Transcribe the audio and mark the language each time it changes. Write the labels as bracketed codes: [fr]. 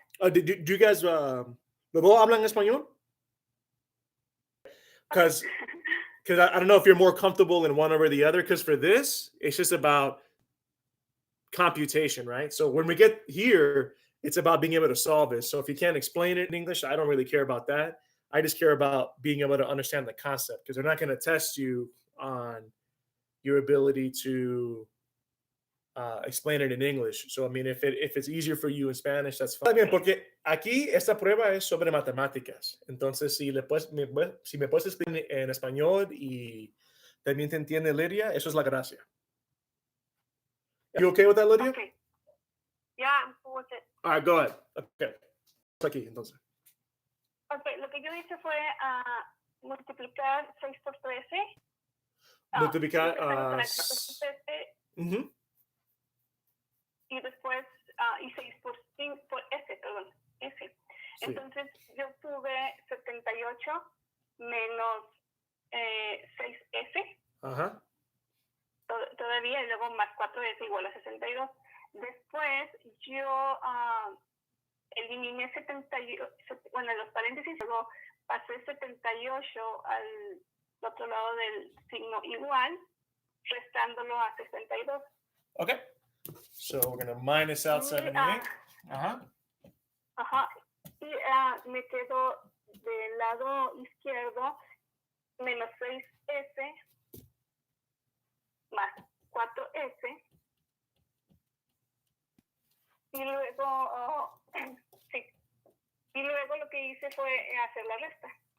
[en] Do you guys, [es] los dos hablan español? [en] Because I don't know if you're more comfortable in one over the other. Because for this, it's just about computation, right? So when we get here, it's about being able to solve it. So if you can't explain it in English, I don't really care about that. I just care about being able to understand the concept because they're not going to test you on your ability to explain it in English. So, I mean, if it's easier for you in Spanish, that's fine. [es] Bien, porque aquí esta prueba es sobre matemáticas. Entonces, si me puedes explicar en español y también te entiende Lidia, eso es la gracia. [en] You okay with that, Lydia? Okay. Yeah, I'm cool with it. All right, go ahead. Okay. [es] Aquí, entonces. Ok, lo que yo hice fue multiplicar 6 por 13. Multiplicar, empezando con el 13 ujú. y después y 6 por 5 por S, perdón, S. Sí. Entonces yo obtuve 78 menos 6S Ajá. todavía, y luego más 4S igual a 62. Después yo eliminé 78, bueno, los paréntesis, luego pasé 78 al otro lado del signo igual, restándolo a 62. [en] Okay. So we're going to minus out 78. Ajá. Ajá. [es] Y me quedo del lado izquierdo menos 6S más 4S. Y luego, sí. Y luego lo que hice fue hacer la resta.